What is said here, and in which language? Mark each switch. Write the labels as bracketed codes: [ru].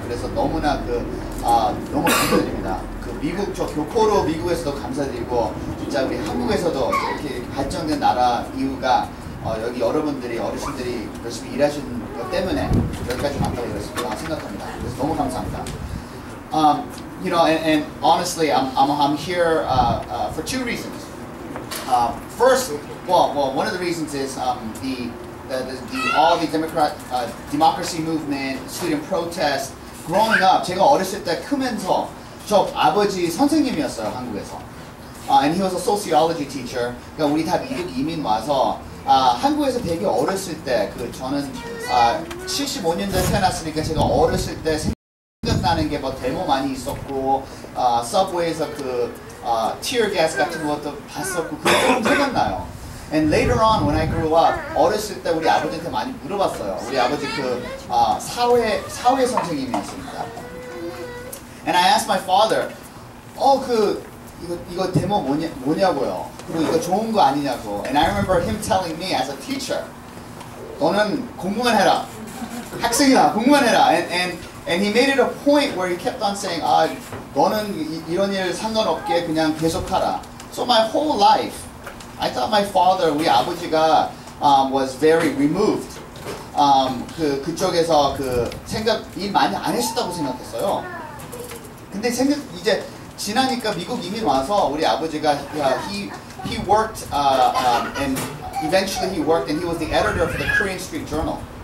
[ko] 그래서 너무나 너무 감사드립니다. 그 미국 저 교포로 미국에서도 감사드리고 진짜 우리 한국에서도 이렇게 발전된 나라 이유가 여기 여러분들이 어르신들이 열심히 일하신 것 때문에 여기까지 왔다고 생각합니다. 그래서 너무 감사합니다. [en] You know, and honestly, I'm here for two reasons. First, well, one of the reasons is all the democracy movement, student protest. Growing up, [ko] 제가 어렸을 때 크면서 저 아버지 선생님이었어요 한국에서. [en] And he was a sociology teacher. [ko] 그러니까 우리 다 미국 이민 와서 한국에서 되게 어렸을 때 저는 75년도에 태어났으니까 제가 어렸을 때 생각나는 게 뭐 데모 많이 있었고 서브웨이에서 tear gas 같은 것도 봤었고 그게 좀 생각나요. [en] And later on when I grew up [ko] 어렸을 때 우리 아버지한테 많이 물어봤어요. 우리 아버지 사회 선생님이었습니다. [en] And I asked my father, [ko] 이거 데모 뭐냐고요? 그리고 이거 좋은 거 아니냐고. [en] And I remember him telling me as a teacher, [ko] 너는 공부만 해라. 학생이다. 공부만 해라. [en] And And he made it a point where he kept on saying, [ko] 아, 너는 이런 일 상관없게 그냥 계속하라. [en] So my whole life, I thought my father, [ko] 우리 아버지가 [en] was very removed. [ko] 그쪽에서 일 많이 안 했었다고 생각했어요. 근데 이제 지나니까 미국 이민 와서 우리 아버지가 [en] he worked and eventually he worked and he was the editor for the Korean Street Journal.